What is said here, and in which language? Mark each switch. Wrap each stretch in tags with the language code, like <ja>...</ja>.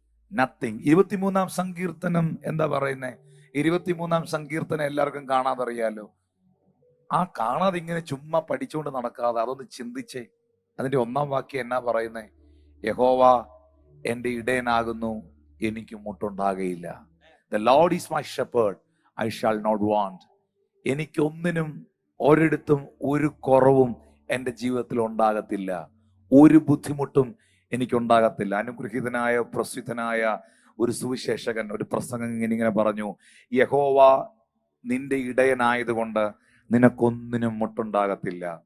<ml>23-ാം സങ്കീർത്തനം എന്താ പറയുന്നേ? 23-ാം സങ്കീർത്തനം എല്ലാവർക്കും കാണാതറിയാലോ. ആ കാണാതെ ഇങ്ങനെ ചുമ്മാ പഠിച്ചുകൊണ്ട് നടക്കാതെ അതൊന്ന് ചിന്തിച്ചേ. അതിന്റെ 1-ാം വാക്യം എന്നാ പറയുന്നേ? യഹോവ എന്റെ ഇടയനാകുന്നു, എനിക്ക് മുട്ടുണ്ടാകയില്ല.</ml> <en>The Lord is my shepherd, I shall not want.</en> <ml>എനിക്കൊന്നിനും ഒരിടത്തും ഒരു കുറവും എൻ്റെ ജീവിതത്തിൽ ഉണ്ടാകത്തില്ല, ഒരു ബുദ്ധിമുട്ടും എനിക്കുണ്ടാകത്തില്ല. അനുഗ്രഹീതനായ പ്രസിദ്ധനായ ഒരു സുവിശേഷകൻ ഒരു പ്രസംഗം ഇങ്ങനെ പറഞ്ഞു, യഹോവ നിന്റെ ഇടയനായതുകൊണ്ട് നിനക്കൊന്നിനും മുട്ടുണ്ടാകത്തില്ല.</ml>